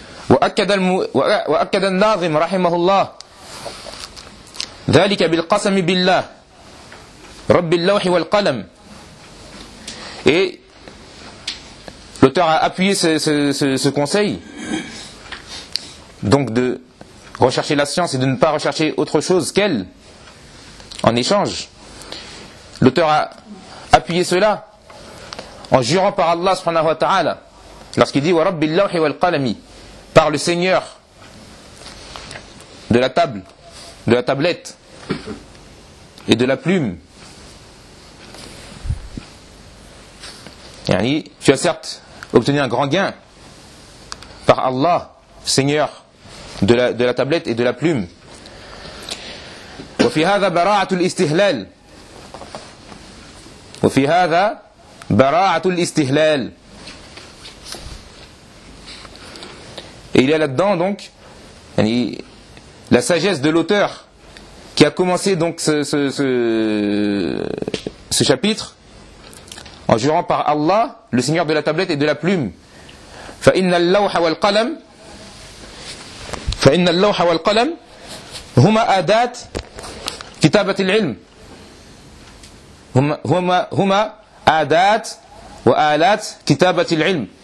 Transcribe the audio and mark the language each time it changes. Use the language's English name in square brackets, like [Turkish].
[Arabic] وأكد الناظم رحمه الله ذلك بالقسم بالله رب اللوح والقلم. [French] Et l'auteur a appuyé ce conseil, donc de rechercher la science et de ne pas rechercher autre chose qu'elle, en échange. L'auteur a appuyé cela en jurant par Allah subhanahu wa ta'ala, lorsqu'il dit « [Arabic] Wa rabbi al-lawhi wal-qalami [French] » par le Seigneur de la table, de la tablette et de la plume. Yani, tu as certes obtenu un grand gain par Allah, Seigneur de la tablette et de la plume. [Arabic] وفي هذا براعة الاستهلال. وفي هذا براعة الاستهلال. [French] Et il y a là-dedans donc yani, la sagesse de l'auteur qui a commencé donc ce chapitre en jurant par Allah, le Seigneur de la tablette et de la plume. [Arabic] فَإِنَّ اللَّوْحَ وَالْقَلَمْ فَإِنَّ اللَّوْحَ وَالْقَلَمْ هُمَا آدَاتِ كِتَابَةِ الْعِلْمِ هُمَا آدَاتِ وَآلَاتِ كِتَابَةِ الْعِلْمِ.